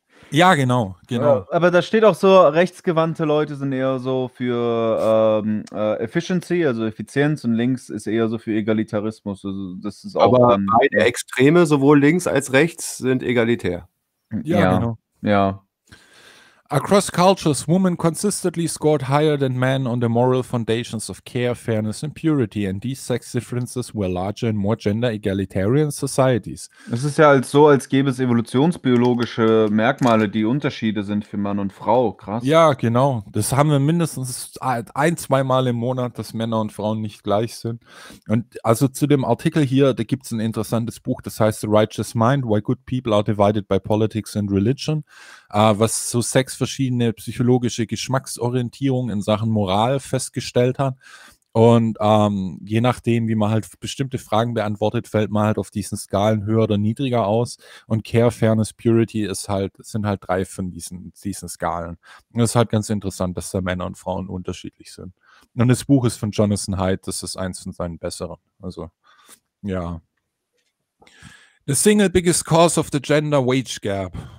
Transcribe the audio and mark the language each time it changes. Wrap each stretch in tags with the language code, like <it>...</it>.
<de>Ja, genau. Aber da steht auch so, rechtsgewandte Leute sind eher so für Efficiency, also Effizienz, und links ist eher so für Egalitarismus. Also, das ist auch. Aber beide Extreme, sowohl links als rechts, sind egalitär. Ja, genau. Ja.</de> <en>Across cultures, women consistently scored higher than men on the moral foundations of care, fairness and purity, and these sex differences were larger in more gender egalitarian societies.</en> <de>Es ist ja als so, als gäbe es evolutionsbiologische Merkmale, die Unterschiede sind für Mann und Frau. Krass. Ja, genau. Das haben wir mindestens ein, zweimal im Monat, dass Männer und Frauen nicht gleich sind. Und also zu dem Artikel hier, da gibt es ein interessantes Buch, das heißt The Righteous Mind, Why Good People Are Divided by Politics and Religion. Was so sechs verschiedene psychologische Geschmacksorientierungen in Sachen Moral festgestellt hat. Und je nachdem, wie man halt bestimmte Fragen beantwortet, fällt man halt auf diesen Skalen höher oder niedriger aus. Und Care, Fairness, Purity ist halt, sind halt drei von diesen Skalen. Und es ist halt ganz interessant, dass da Männer und Frauen unterschiedlich sind. Und das Buch ist von Jonathan Haidt, das ist eins von seinen besseren. Also, ja.</de> <en>The single biggest cause of the gender wage gap.</en>